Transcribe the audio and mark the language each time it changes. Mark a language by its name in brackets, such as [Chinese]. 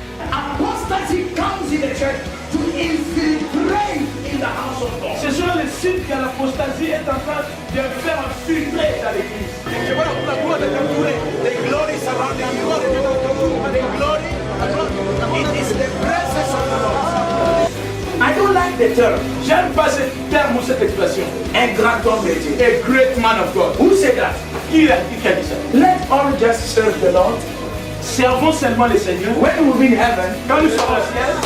[English] Apostasy comes in the church to infiltrate in the house of God. [French] Ce sont les signes que l'apostasie est en train de faire infiltrer dans l'église. [English] The glory surrounding you. The glory, it is the presence of the Lord. I don't like the term. [French] J'aime pas ce terme ou cette expression. Un grand homme de Dieu. [English] A great man of God. Who said that? [French] Qui a dit ça? [English] Let all just serve the Lord. [French] Servons seulement le Seigneur. [English] When we will be in heaven, [French] Quand nous serons au ciel,